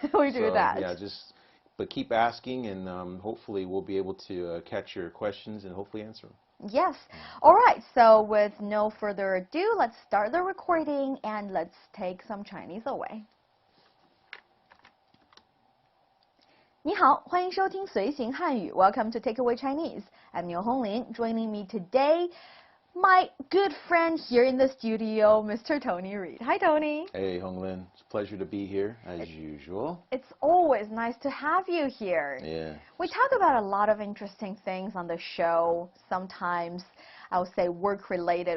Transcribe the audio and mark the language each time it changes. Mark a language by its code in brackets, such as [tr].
[en] yeah, we do that. Yeah, but keep asking, and hopefully we'll be able to catch your questions and hopefully answer them. Yes. All right. So with no further ado, let's start the recording and let's take some Chinese away. [zh] 你好，欢迎收听随行汉语 [en] Welcome to Takeaway Chinese. I'm Niu Honglin. Joining me today, my good friend here in the studio, Mr. Tony Reed. Hi, Tony. Hey, Honglin. It's a pleasure to be here, as usual. It's always nice to have you here. Yeah. We talk about a lot of interesting things on the show. Sometimes I would say work-related.